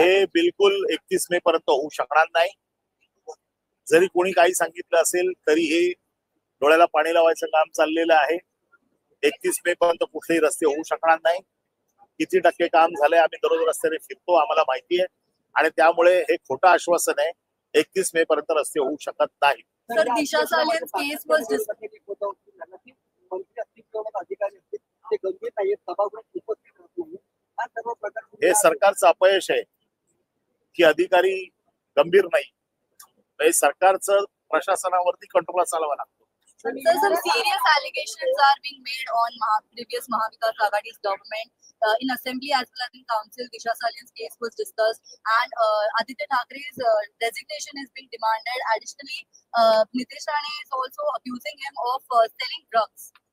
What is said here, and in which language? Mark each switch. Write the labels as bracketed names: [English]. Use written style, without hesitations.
[Marathi] हे बिलकुल 31 मे पर्यंत होऊ शकणार नाही. जरी कोणी काही सांगितलं असेल तरी हे डोळ्याला पाणी लावायचं काम चाललेलं आहे. 31 मे पर्यंत कुठलेही रस्ते होऊ शकणार नाही. किती टक्के काम झालंय आम्ही दररोज रस्त्याने फिरतो, आम्हाला माहिती आहे. आणि त्यामुळे हे खोटं आश्वासन आहे. 31 मे पर्यंत रस्ते होऊ शकत नाही. [English] Sir, Disha Salian's case was [Marathi] अधिकारी असतील ते गंभीर नाहीये, सभागृहात उपस्थित राहत नाही. हा सर्व प्रकार हे सरकारचं अपयश आहे की अधिकारी गंभीर नाही. हे सरकारचं प्रशासनावरती कंट्रोल चालवा लागतो. [English] Sir, some serious allegations are being made on previous Mahavikas Aghadi's government. In assembly as well as in council, Disha Salian's case was discussed, and Aditya Thackeray's resignation is being demanded. Additionally, Nitish Rane is also accusing him of selling drugs.